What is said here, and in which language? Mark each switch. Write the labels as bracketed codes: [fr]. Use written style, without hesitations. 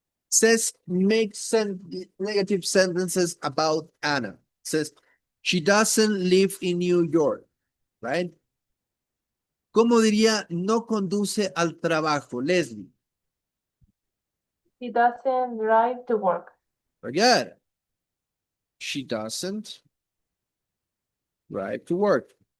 [en] Says make negative sentences about Anna. Says she doesn't live in New York, right? [es] ¿Cómo diría no conduce al trabajo, Leslie? [en] She doesn't drive to work. Very good. She doesn't drive to work.